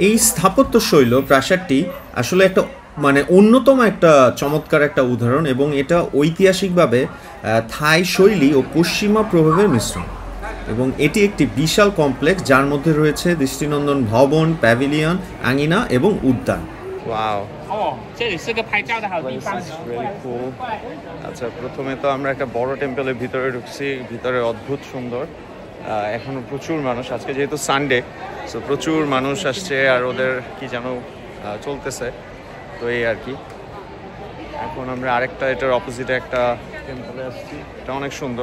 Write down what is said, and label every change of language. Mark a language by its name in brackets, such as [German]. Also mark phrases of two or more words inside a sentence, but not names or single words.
[Bangla] এই স্থাপত্য শৈল প্রাসাদটি আসলে একটা মানে অন্যতম একটা চমৎকার একটা উদাহরণ এবং এটা ঐতিহাসিকভাবে থাই শৈলী ও পশ্চিমা প্রভাবের মিশ্রণ এবং এটি একটি বিশাল কমপ্লেক্স যার মধ্যে রয়েছে দৃষ্টিনন্দন ভবন, প্যাভিলিয়ন, আঙিনা এবং উদ্যান। ওয়াও, [Chinese] 哦，这里是个拍照的好地方。 [English] really cool. [Bangla] আচ্ছা, প্রথমে তো আমরা একটা বড় টেম্পলের ভিতরে ঢুকছি, ভিতরে অদ্ভুত সুন্দর। এখনো প্রচুর মানুষ, আজকে যেহেতু সানডে, সো প্রচুর মানুষ আসছে আর ওদের কি যেন চলতেছে, তো এই আর কি। এখন আমরা আরেকটা এটার অপোজিটে একটা টেম্পলে আসছি, এটা অনেক সুন্দর।